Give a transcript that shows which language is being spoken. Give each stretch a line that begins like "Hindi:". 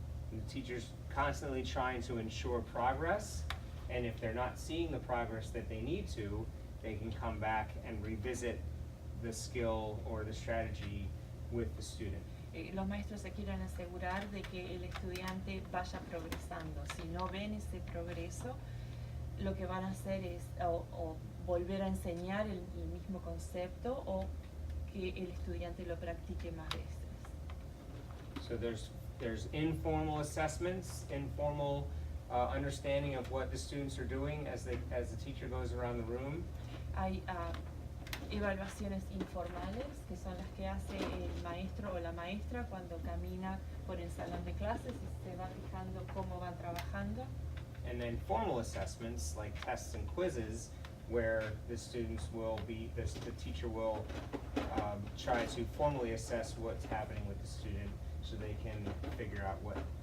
English: The teachers constantly trying to ensure progress, and if they're not seeing the progress that they need to, they can come back and revisit the skill or the strategy with the student.
Spanish: Los maestros se quieren asegurar de que el estudiante vaya progresando. Si no ven ese progreso, lo que van a hacer es o volver a enseñar el mismo concepto o que el estudiante lo practique más veces.
English: So there's informal assessments, informal understanding of what the students are doing as the teacher goes around the room.
Spanish: Hay evaluaciones informales, que son las que hace el maestro o la maestra cuando camina por el salón de clases y se va fijando cómo van trabajando.
English: And then formal assessments like tests and quizzes, where the students will be, the teacher will try to formally assess what's happening with the student so they can figure out what.